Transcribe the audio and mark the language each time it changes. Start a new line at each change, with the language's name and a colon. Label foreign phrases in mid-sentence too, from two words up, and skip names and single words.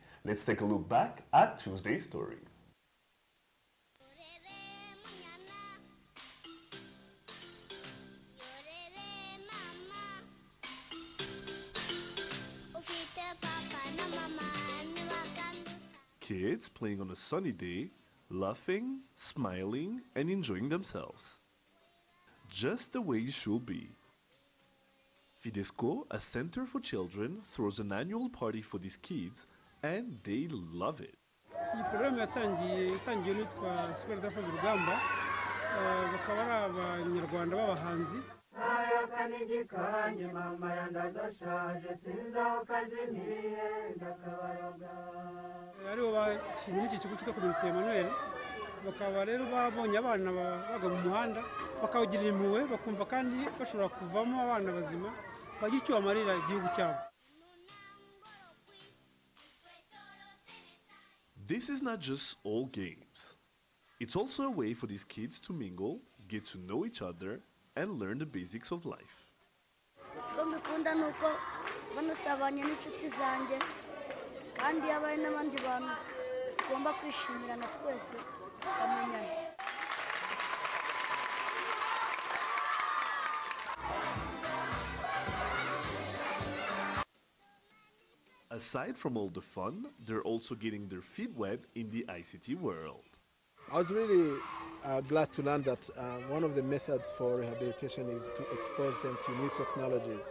English: Let's take a look back at Tuesday's story. Kids playing on a sunny day, laughing, smiling, and enjoying themselves. Just the way it should be. Fidesco, a center for children, throws an annual party for these kids, and they love it.
Kinyarwanda: Iyi programme yatangiye n'utwa Super Daphrose Rugamba bakaba ari abanyarwanda b'abahanzi. Aribo bashinze iki kigo cyitwa Community Emmanuel bakaba rero babonye abana baga mu muhanda bakawugirira impuhwe bakumva kandi bashobora kuvamo abana bazima bagira icyo bamarira igihugu cyabo.
English: This is not just all games. It's also a way for these kids to mingle, get to know each other, and learn the basics of life.
Kinyarwanda: Ko mbikunda nuko banasabanye n'inshuti zanjye kandi yabaye n'abandi bantu tugomba kwishimirana twese tukamenyana.
English: Aside from all the fun, they're also getting their feet wet in the ICT world. I was really glad to learn that one of the methods for rehabilitation is to expose them to new technologies.